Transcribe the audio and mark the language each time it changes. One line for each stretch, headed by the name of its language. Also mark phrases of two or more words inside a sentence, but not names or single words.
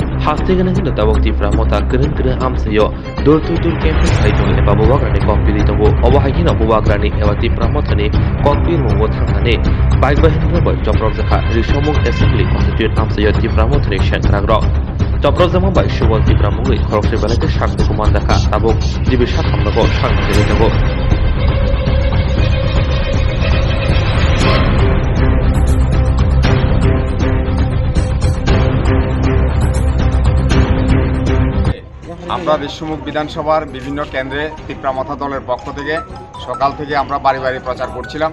Kok Borok: hastigana hinda tabok tifra mota keren keren amsayo dur campaign haitong eba bobagrani kokpili tongo obo haikina bobagrani eba tifra motani kokpil mongo thangane bike bahini boy joprok jakha risomung
English: assembly constitute
Kok Borok: amsayo tifra motani shenkragro joprok jama bai subol tifra mongoi khorokse balate shakti kuman dakha tabok jibi sathamnago sangjeli tongo
Bangla: আমরা ঋষ্যমুখ বিধানসভার বিভিন্ন কেন্দ্রে তিপ্রামথা দলের পক্ষ থেকে সকাল থেকে আমরা বাড়ি বাড়ি প্রচার করছিলাম।